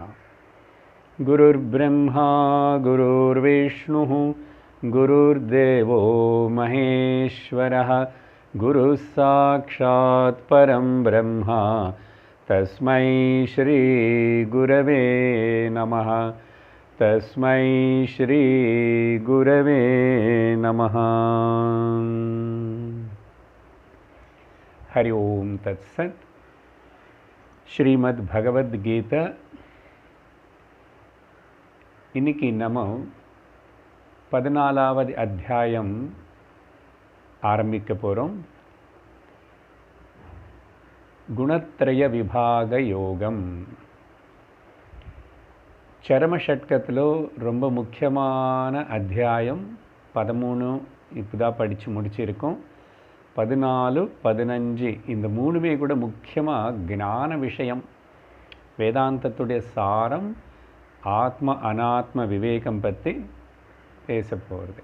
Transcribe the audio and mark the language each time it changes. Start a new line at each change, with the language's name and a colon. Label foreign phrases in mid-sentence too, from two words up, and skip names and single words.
Sanskrit: गुरुर्ब्रह्मा गुरुर्विष्णुः गुरुर्देवो महेश्वरः गुरुः साक्षात् परं ब्रह्म तस्मै श्री गुरवे नमः। तस्मै श्री गुरवे नमः। हरि ओम तत्सत।
Tamil: श्रीमद् भगवद गीता இன்னைக்கு நம்ம 14வது அத்தியாயம் ஆரம்பிக்க போகிறோம். குணத்ரய விபாக யோகம். చరమ షట్కత్లో ரொம்ப முக்கியமான அத்தியாயம் 13 இப்போதான் படித்து முடிச்சிருக்கோம். 14, 15 இந்த மூணுமே கூட முக்கியமாக ஞான விஷயம், வேதாந்தத்துடைய சாரம், ஆத்ம அனாத்ம விவேகம் பற்றி பேச போகிறது.